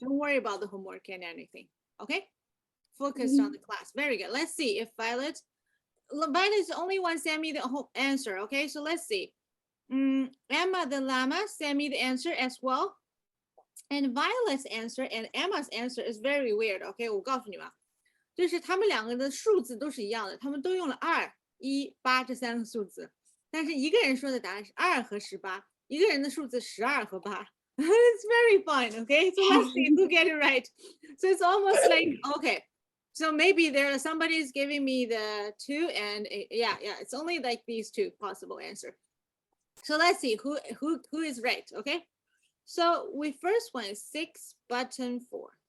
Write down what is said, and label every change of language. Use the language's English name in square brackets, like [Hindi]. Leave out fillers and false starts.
[English] Don't worry about the homework and anything. Okay? Focused on the class. Very good. Let's see if Violet is the only one send me the whole answer. Okay, so let's see. Emma the llama sent me the answer as well. And Violet's answer and Emma's answer is very weird. [Chinese] OK，我告诉你们，就是他们两个的数字都是一样的，他们都用了2、1、8这3个数字，但是一个人说的答案是2和18，一个人的数字12和8。 [English] It's very fun. Okay, so let's see who get it right. So it's almost like okay. So maybe there somebody is giving me the 2 and yeah, it's only like these 2 possible answer. So let's see who is right. Okay. So we first one is 6 button 4.